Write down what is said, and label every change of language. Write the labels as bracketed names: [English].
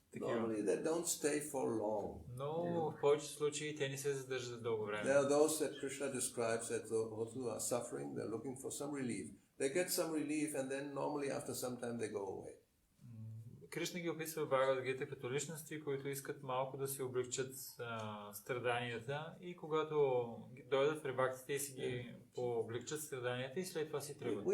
[English] Normally they don't stay for long. [Bulgarian] Но в повечето случаи те не се задържат дълго време. [English] There are those that Krishna describes as those who are suffering, they're looking for some relief. They get some relief and then normally after some time they go away. [Bulgarian] Кришна ги описва в Бхагавад-гита като личности, които искат малко да си облегчат страданията и когато дойдат при бхактите и си ги облегчат страданията и след това си тръгват.